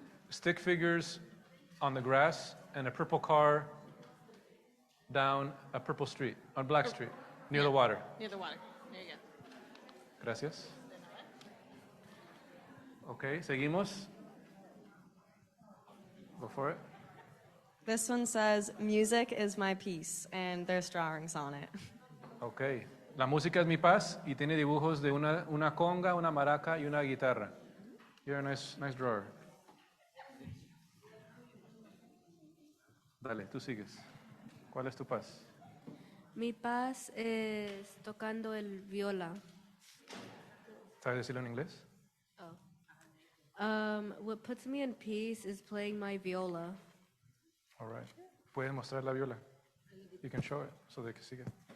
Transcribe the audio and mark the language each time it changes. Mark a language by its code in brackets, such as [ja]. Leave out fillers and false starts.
[en] Stick figures on the grass and a purple car down a purple street, on Black Street, near the water. Near the water. There you go. [es] Gracias. Okay, seguimos. [en] Go for it. This one says, music is my piece, and there's drawings on it. Okay. [es] La música es mi paz y tiene dibujos de una conga, una maraca y una guitarra. [en] You're a nice drawer. [es] Dale, tú sigues. ¿Cuál es tu paz? Mi paz es tocando el viola. ¿Sabes decirlo en inglés? [en] What puts me in peace is playing my viola. All right. [es] Puedes mostrar la viola. [en] You can show it so they can see it.